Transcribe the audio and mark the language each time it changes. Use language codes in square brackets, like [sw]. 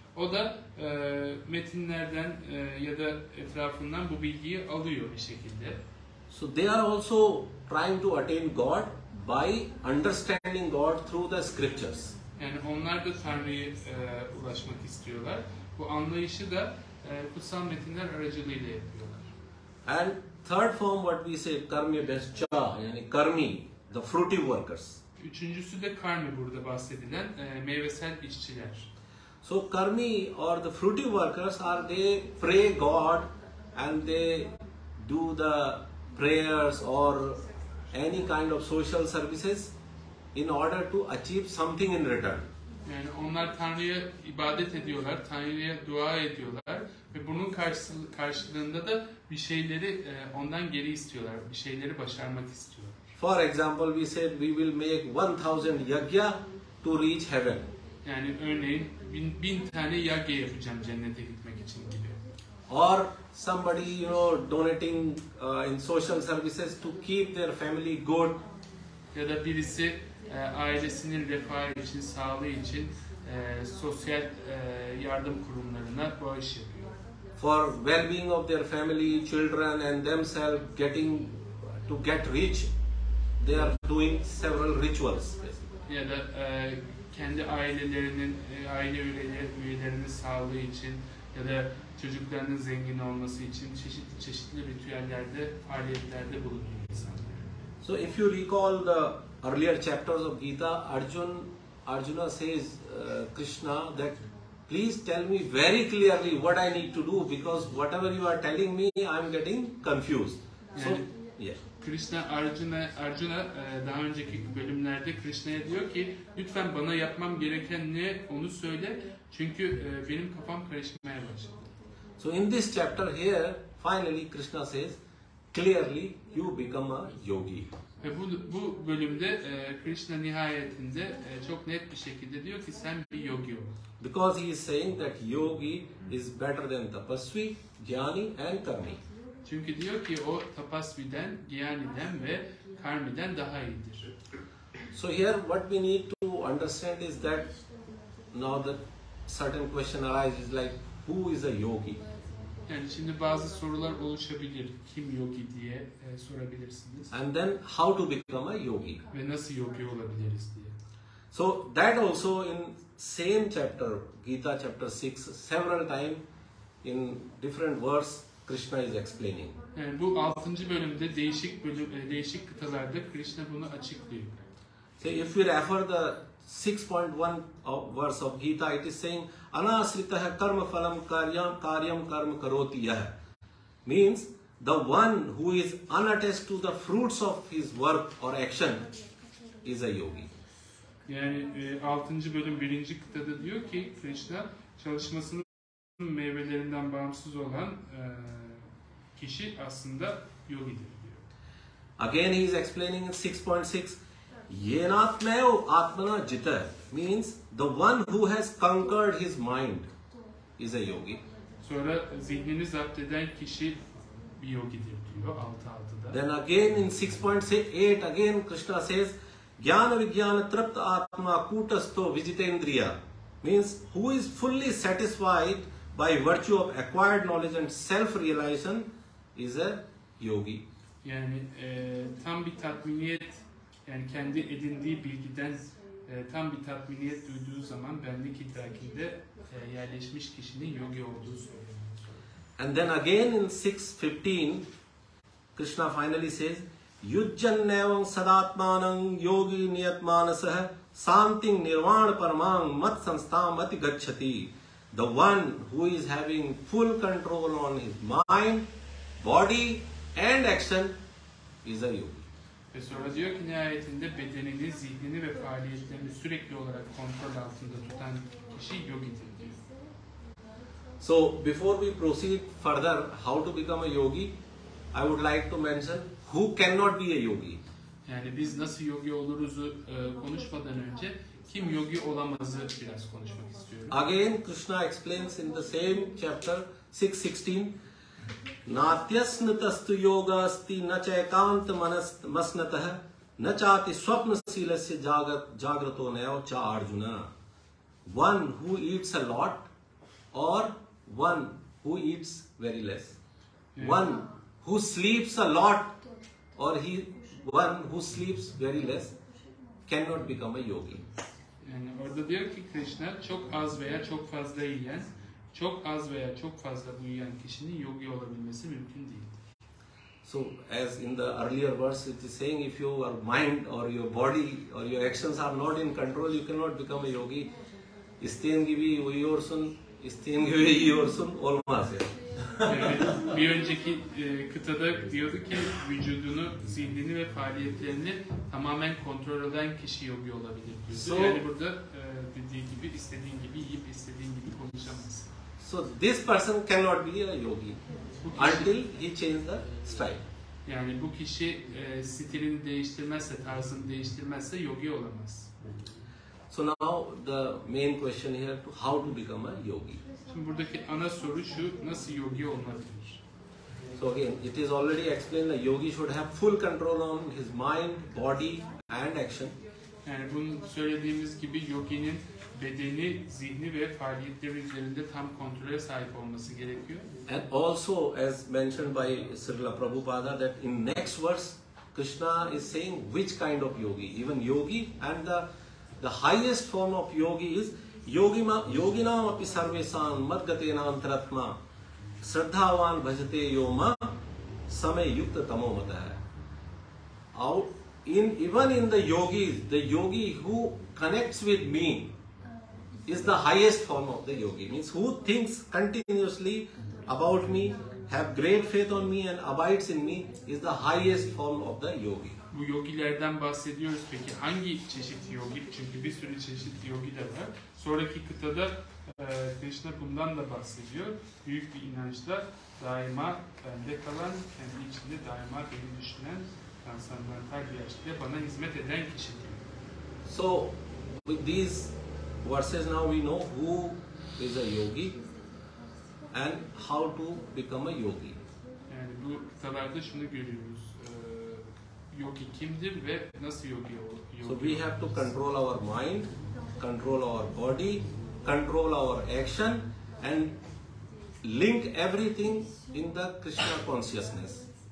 [tr] O da metinlerden ya da etrafından bu bilgiyi alıyor bir şekilde. [en] So they are also trying to attain God by understanding God through the scriptures. [tr] Yani onlar da Tanrı'ya ulaşmak istiyorlar. Bu anlayışı da kutsal metinler aracılığıyla yapıyorlar. [en] And third form what we say karmibhyaś, [tr] yani [en] karmi, the fruitive workers. [tr] Üçüncüsü de karmi burada bahsedilen meyvesel işçiler. [en] So karmi or the fruitive workers they pray God and they do the prayers or any kind of social services in order to achieve something in return. [tr] Yani onlar Tanrı'ya ibadet ediyorlar, Tanrı'ya dua ediyorlar ve bunun karşılığında da bir şeyleri ondan geri istiyorlar, bir şeyleri başarmak istiyorlar. [en] For example, we said we will make 1000 yajna to reach heaven. [tr] Yani örneğin 1000 tane yagya yapacağım cennete gitmek için gibi. [en] Or somebody donating in social services to keep their family good. [tr] Ya da birisi ailesinin refahı için, sağlığı için sosyal yardım kurumlarına bağış yapıyor. [en] For well-being of their family, children and themselves to get rich, they are doing several rituals. [tr] Ya da kendi ailelerinin, aile üyelerinin sağlığı için ya da çocuklarının zengin olması için çeşitli ritüellerde, faaliyetlerde bulunuyor insanlar. [en] So if you recall the earlier chapters of Gita, Arjuna says Krishna that please tell me very clearly what I need to do, because whatever you are telling me I am getting confused. So yeah. [tr] Krishna Arjuna daha önceki bölümlerde Krishna'ya diyor ki lütfen bana yapmam gereken ne onu söyle çünkü benim kafam karışmaya başladı. [en] So in this chapter here finally Krishna says clearly you become a yogi. [tr] Ve bu bölümde Krishna nihayetinde çok net bir şekilde diyor ki sen bir yogi ol. [en] Because he is saying that yogi is better than tapasvi, jnāni and karmi. [tr] Çünkü diyor ki o tapasviden, jñāniden ve karmiden daha iyidir. [en] So here what we need to understand is that now the certain question arises like who is a yogi? [tr] Yani şimdi bazı sorular oluşabilir. Kim yogi diye sorabilirsiniz. [en] And then how to become a yogi? [tr] Ve nasıl yogi olabiliriz diye. [en] So that also in same chapter, Gita chapter 6, several times in different verse Krishna is explaining. [tr] Yani bu 6. bölümde değişik kıtalarda Krishna bunu açıklıyor. [en] So if we refer the 6.1 verse of Gita, it is saying [sa] anasritah karma phalam karyam karma karoti yah. [en] Means the one who is unattached to the fruits of his work or action is a yogi. [tr] Yani 6. bölüm 1. kıtada diyor ki Krishna çalışmasını meyvelerinden bağımsız olan kişi aslında yogidir diyor. [en] Again he is explaining in 6.6, [sa] yenatmeo atmana jita, [en] means the one who has conquered his mind is a yogi. [tr] Sonra zihnini zapt eden kişi bir yogidir diyor 6.6'da. [en] Then again in 6.8 again Krishna says, [sa] jnana vijnana trapta atma kutasto vijitendriya, [en] means who is fully satisfied by virtue of acquired knowledge and self-realization is a yogi. [tr] Yani tam bir tatminiyet, yani kendi edindiği bilgiden tam bir tatminiyet duyduğu zaman benlik idrakinde yerleşmiş kişinin yogi olduğu söyleniyor. [en] And then again in 6.15 Krishna finally says, [sa] yujjannevam sadatmanam yogi niyatmanasah santing nirvana paramang mat sanstam ati gacchati. [en] The one who is having full control on his mind, body and action is a yogi. [tr] Ve sonra diyor ki nihayetinde bedenini, zihnini ve faaliyetlerini sürekli olarak kontrol altında tutan kişi yogidir diyor. [en] So before we proceed further how to become a yogi, I would like to mention who cannot be a yogi. [tr] Yani biz nasıl yogi oluruzu konuşmadan önce kim yogi olamazı biraz konuşmak istiyorum. [en] Again Krishna explains in the same chapter 6.16, [sa] natyasnatastu yogasti na chaikant masnatah na chati swapnasilasya jagrato naya cha Arjuna. [en] One who eats a lot or one who eats very less. Yeah. One who sleeps a lot or one who sleeps very less cannot become a yogi. [tr] Yani orada diyor ki Krishna çok az veya çok fazla yiyen, çok az veya çok fazla uyuyan kişinin yogi olabilmesi mümkün değil. [en] So as in the earlier verse it is saying, if your mind or your body or your actions are not in control, you cannot become a yogi. [tr] İsteyen gibi uyuyorsun, isteyen gibi yiyorsun, olmaz yani. Bir önceki kıtada diyordu ki vücudunu, zihnini ve faaliyetlerini tamamen kontrol eden kişi yogi olabilir diyordu. Yani burada dediği gibi istediğin gibi yiyip istediğin gibi konuşamazsın. [en] So this person cannot be a yogi until he changes the style. [tr] Yani bu kişi stilini değiştirmezse, tarzını değiştirmezse yogi olamaz. [en] So now the main question here, how to become a yogi. [tr] Şimdi buradaki ana soru şu, nasıl yogi olunabilir? [en] So again, it is already explained that yogi should have full control on his mind, body and action. [tr] Yani bunu söylediğimiz gibi yoginin bedeni, zihni ve faaliyetleri üzerinde tam kontrole sahip olması gerekiyor. [en] And also as mentioned by Srila Prabhupada that in next verse Krishna is saying which kind of yogi. Even yogi and the highest form of yogi is [sa] yoginam api sarvesan madgatena antaratma shraddhavan bhajate yoma samay yukta tamo matah. [en] Even in the yogis, the yogi who connects with me is the highest form of the yogi. Means who thinks continuously about me, have great faith on me and abides in me is the highest form of the yogi. [tr] Bu yogilerden bahsediyoruz peki hangi çeşit yogi? Çünkü bir sürü çeşit yogi de var. Sonraki kıtada Krishna bundan da bahsediyor. Büyük bir inançla daima bende kalan, kendi içinde daima beni düşünen, transandantal bir yaşta bana hizmet eden kişi diyor. [en] So with these verses now we know who is a yogi and how to become a yogi. [tr] Yani bu kıtalarda şunu görüyoruz. Yogi kimdir ve nasıl yogi olur? [en] So we have to control our mind, control our body, control our action and link everything in the Krishna consciousness.